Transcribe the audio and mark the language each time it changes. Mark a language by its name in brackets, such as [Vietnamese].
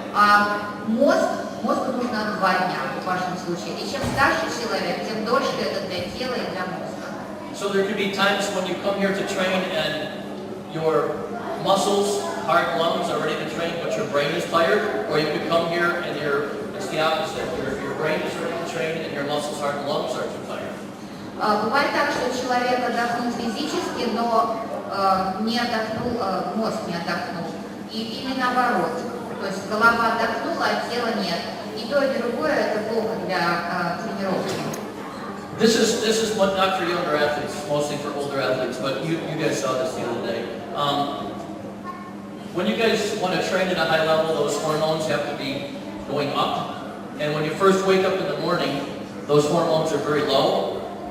[Russian] А мозгу нужно 2 дня в вашем случае. И чем старше человек, тем дольше это для тела и для мозга. [English] So there could be times when you come here to train and your muscles, heart, lungs are ready to train, but your brain is tired, or you could come here and it's the opposite. Your brain is ready to train and your muscles, heart, and lungs are too tired. [Russian] Бывает так, что человек отдохнул физически, но не отдохнул, мозг не отдохнул. Или наоборот. То есть голова отдохнула, а тела нет. И то, и другое это плохо для тренировки. [English] This is what not for younger athletes, mostly for older athletes, but you guys saw this the other day. When you guys want to train at a high level, those hormones have to be going up. And when you first wake up in the morning, those hormones are very low.